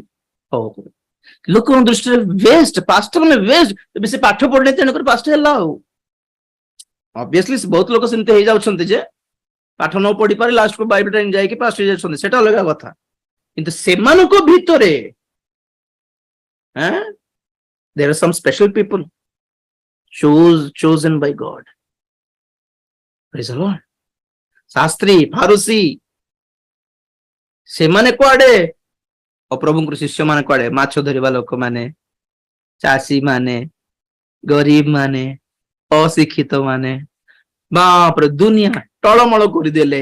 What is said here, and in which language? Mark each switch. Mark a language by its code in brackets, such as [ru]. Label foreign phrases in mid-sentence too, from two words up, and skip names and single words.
[or] ହଉ ଲୋକଙ୍କ ଦୃଷ୍ଟିରେ ୱେଷ୍ଟ, ପାଷ୍ଟର ମାନେ ୱେଷ୍ଟ, ବେଶୀ ପାଠ ପଢିଲେ ତେଣୁକରି ପାଷ୍ଟର ହେଲା। ଆଉ ଅବଭିୟସଲି ବହୁତ ଲୋକ ସେମିତି ହେଇଯାଉଛନ୍ତି ଯେ ପାଠ ନ ପଢି ପାରି ଲାଷ୍ଟକୁ [en] Bible time [or] ଯାଇକି ପାଷ୍ଟର ହେଇଯାଉଛନ୍ତି, ସେଟା ଅଲଗା କଥା। କିନ୍ତୁ ସେମାନଙ୍କ ଭିତରେ [en] there are some special people chosen by God. Praise the Lord. [or] ଶାସ୍ତ୍ରୀ ଫାରୁସି ସେମାନେ କୁଆଡେ? ପ୍ରଭୁଙ୍କର ଶିଷ୍ୟ ମାନେ କୁଆଡେ? ମାଛ ଧରିବା ଲୋକମାନେ, ଚାଷୀ ମାନେ, ଗରିବ ମାନେ, ଅଶିକ୍ଷିତ ମାନେ, ବାପରେ ଦୁନିଆ ଟଳମଳ କରିଦେଲେ।